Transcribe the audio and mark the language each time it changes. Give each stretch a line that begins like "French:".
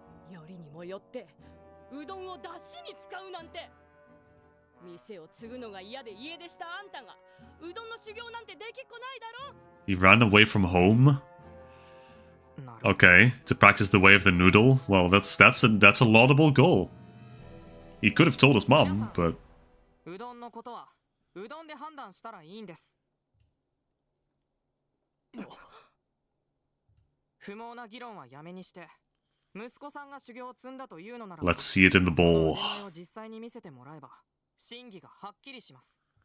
Japanese: よりにもよってうどんを出しに使うなんて。店を継ぐのが嫌で家出したあんたがうどんの修行なんてできっこないだろ。
English: He ran away from home? Okay, to practice the way of the noodle. Well, that's a laudable goal. He could have told his mom, but
Japanese: うどんのことはうどんで判断したらいいんです。不毛な議論はやめにして、息子さんが修行を積んだというのなら、
English: let's see it in the bowl.
Japanese: 実際に見せてもらえば真偽がはっきりします。